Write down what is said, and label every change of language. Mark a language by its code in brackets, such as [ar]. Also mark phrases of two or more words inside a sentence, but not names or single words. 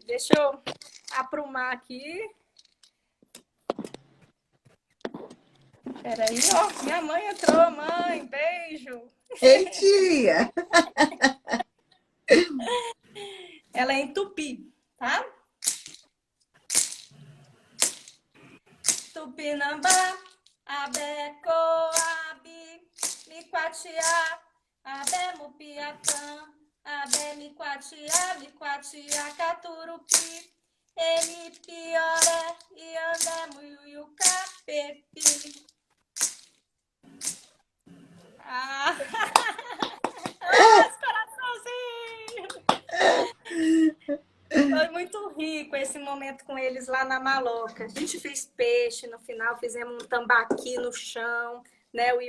[pt] Deixa eu aprumar aqui. Peraí, ó, minha mãe entrou, mãe, beijo. Ei, tia! Ela é em Tupi, tá? [tpn] Tupinambá, Abé, Coabi, Miquatiá, Abé, Mupiatã, Abé, Miquatiá, Caturupi, Eni, Pioré, Iandé, Muiuiucá, Pepi. [pt] Coraçãozinho! Foi muito rico esse momento com eles lá na Maloca. A gente fez peixe no final, fizemos um tambaqui no chão, né?